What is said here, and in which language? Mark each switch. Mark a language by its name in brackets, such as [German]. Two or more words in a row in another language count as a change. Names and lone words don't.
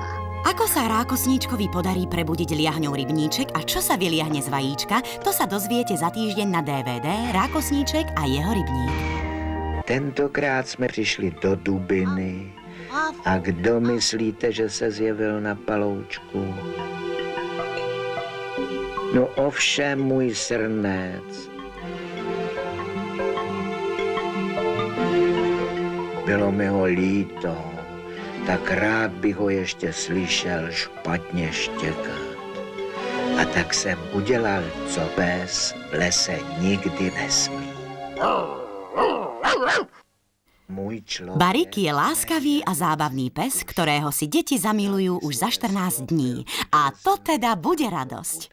[Slovak] Ako sa rákosníčkovi podarí prebudiť liahňou rybníček a čo sa vyliahne z vajíčka, to sa dozviete za týždeň na DVD Rákosníček a jeho rybník. [Czech] Tentokrát jsme přišli do Dubiny. A kdo myslíte, že se zjevil na paloučku? No ovšem můj srnec. Bylo mi ho líto, tak rád bych ho ještě slyšel špatně štěkat. A tak jsem udělal, co pes v lese nikdy nesmí. [Slovak] Barik je láskavý a zábavný pes, ktorého si deti zamilujú už za 14 dní. A to teda bude radosť.